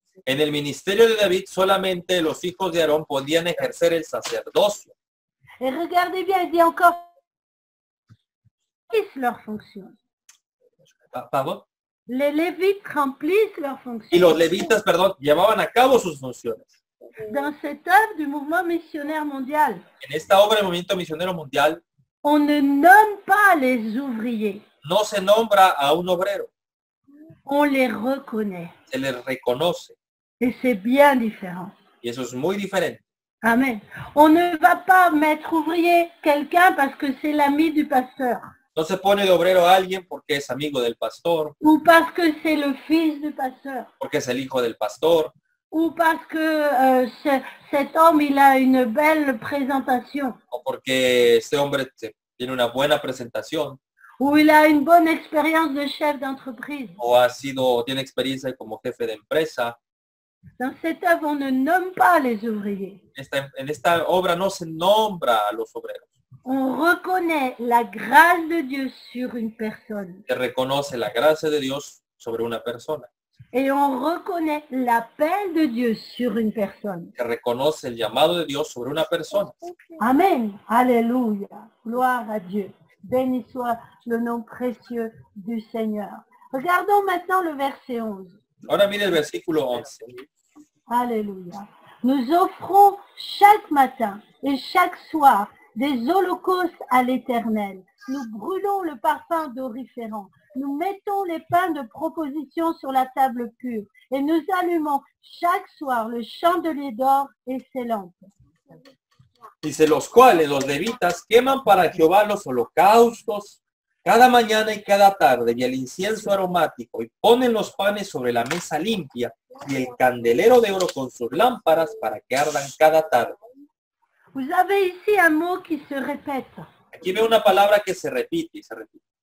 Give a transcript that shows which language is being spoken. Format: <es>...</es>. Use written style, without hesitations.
<es>En el ministerio de David, solamente los hijos de Aarón podían ejercer el sacerdocio.</es> <fr>Et regardez bien, il dit encore, remplissent leurs fonctions.</fr> <es>¿Perdón?</es> <fr>Les Lévites remplissent leurs fonctions.</fr> <es>Y los levitas, perdón, llevaban a cabo sus funciones.</es> <fr>Dans cette œuvre du mouvement missionnaire mondial,</fr> <es>En esta obra del movimiento misionero mundial,</es> <fr>on ne nomme pas les ouvriers,</fr> <es>no se nombra a un obrero,</es> <fr>on les reconnaît.</fr> <es>se les reconoce.</es> <fr>Et c'est bien différent.</fr> <es>Y eso es muy diferente.</es> <fr>Amen. On ne va pas mettre ouvrier quelqu'un parce que c'est l'ami du pasteur</fr> <es>No se pone de obrero a alguien porque es amigo del pastor,</es> <fr>ou parce que c'est le fils du pasteur</fr> <es>porque es el hijo del pastor,</es> <fr>ou parce que cet homme il a une belle présentation</fr> <es>o porque este hombre tiene una buena presentación,</es> <fr>ou il a une bonne expérience de chef d'entreprise.</fr> <es>o tiene experiencia como jefe de empresa.</es> <fr>Dans cette œuvre, on ne nomme pas les ouvriers.</fr> <es>En esta obra no se nombra a los obreros.</es> <fr>On reconnaît la grâce de Dieu sur une personne</fr> <es>Se reconoce la gracia de Dios sobre una persona.</es> <fr>et on reconnaît l'appel de Dieu sur une personne.</fr> <es>Se reconoce el llamado de Dios sobre una persona.</es> <fr>Amen. Alléluia. Gloire à Dieu. Béni soit le nom précieux du Seigneur. Regardons maintenant le verset 11.</fr> <es>Ahora mire el versículo 11.</es> <fr>Alléluia. Nous offrons chaque matin et chaque soir des holocaustes à l'Éternel. Nous brûlons le parfum doriférant. Nous mettons les pains de proposition sur la table pure et nous allumons chaque soir le chandelier d'or et ses lampes.</fr> <es>Dice, los cuales los levitas queman para Jehová los holocaustos cada mañana y cada tarde y el incienso aromático y ponen los panes sobre la mesa limpia y el candelero de oro con sus lámparas para que ardan cada tarde.</es> <fr>Vous avez ici un mot qui se répète.</fr> <es>Aquí veo una palabra que se repite y se repite.</es>